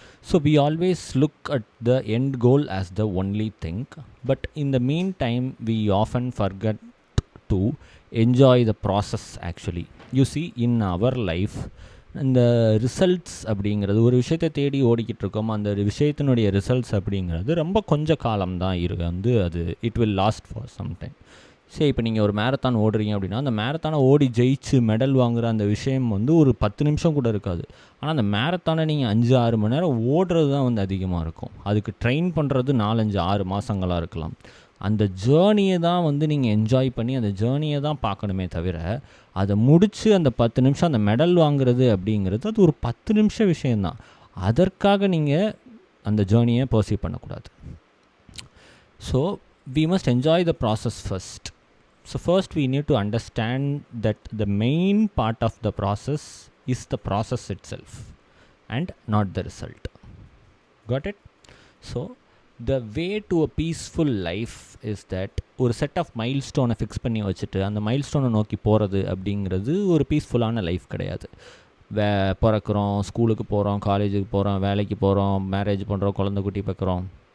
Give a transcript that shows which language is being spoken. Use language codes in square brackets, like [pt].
[en] So we always look at the end goal as the only thing, but in the meantime we often forget to enjoy the process actually. You see, in our life [ta] இந்த results அப்படிங்கிறது ஒரு விஷயத்தை தேடி ஓடிக்கிட்டு இருக்கோம். அந்த விஷயத்தினுடைய results அப்படிங்கிறது ரொம்ப கொஞ்ச காலம்தான் வந்து அது [en] It will last for some time. [ta] சரி, இப்போ நீங்கள் ஒரு மேரத்தான் ஓடுறீங்க அப்படின்னா அந்த மேரத்தானை ஓடி ஜெயிச்சு மெடல் வாங்குகிற அந்த விஷயம் வந்து ஒரு 10 நிமிஷம் கூட இருக்காது. ஆனால் அந்த மேரத்தானை நீங்கள் 5-6 மணி நேரம் ஓடுறது தான் வந்து அதிகமாக இருக்கும். அதுக்கு ட்ரெயின் பண்ணுறது 4-5-6 மாதங்களாக இருக்கலாம். அந்த ஜேர்னியை தான் வந்து நீங்கள் என்ஜாய் பண்ணி அந்த ஜேர்னியை தான் பார்க்கணுமே தவிர அதை முடித்து அந்த 10 நிமிஷம் அந்த மெடல் வாங்குறது அப்படிங்கிறது அது ஒரு 10 நிமிஷம் விஷயந்தான். அதற்காக நீங்கள் அந்த ஜேர்னியை பர்சீவ் பண்ணக்கூடாது. [en] So we must enjoy the process first. So first we need to understand that the main part of the process is the process itself and not the result. Got it? So the way to a peaceful life is that [ta] ஒரு set of மைல்ஸ்டோனை fix பண்ணி வச்சுட்டு அந்த மைல்ஸ்டோனை நோக்கி போகிறது அப்படிங்கிறது ஒரு பீஸ்ஃபுல்லான life கிடையாது. பிறக்கிறோம், ஸ்கூலுக்கு போகிறோம், காலேஜுக்கு போகிறோம், வேலைக்கு போகிறோம், மேரேஜ் பண்ணுறோம், குழந்தை குட்டி பார்க்குறோம்.